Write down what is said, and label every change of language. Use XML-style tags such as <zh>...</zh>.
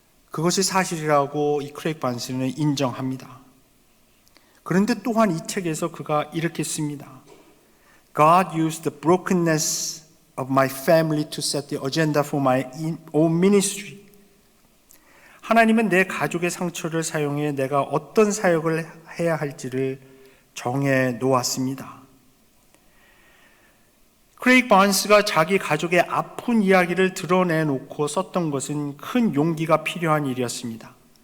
<ko>그것이 사실이라고 이 크레이그 반스는 인정합니다. 그런데 또한 이 책에서 그가 이렇게 씁니다.</ko> <en>God used the brokenness of my family to set the agenda for my own ministry.</en> <ko>하나님은 내 가족의 상처를 사용해 내가 어떤 사역을 해야 할지를 정해 놓았습니다. 크레이그 반스가 자기 가족의 아픈 이야기를 드러내놓고 썼던 것은 큰 용기가 필요한 일이었습니다.</ko>